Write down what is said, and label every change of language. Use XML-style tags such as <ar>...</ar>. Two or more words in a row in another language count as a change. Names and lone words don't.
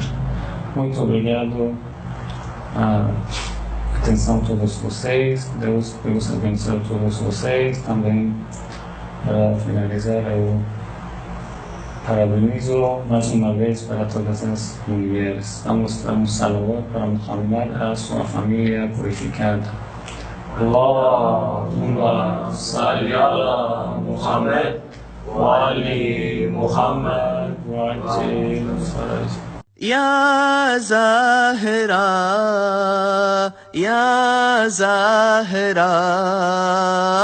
<pt>Muito obrigado a atenção de todos vocês. Deus abençoe todos vocês. Também, para finalizar, eu parabenizo mais uma vez para todas as mulheres. Vamos dar um salve para Muhammad, a sua família purificada.</pt> <ar>اللهم صل على محمد وآل محمد وعجل فرج. يا زهراء، يا زهراء.</ar>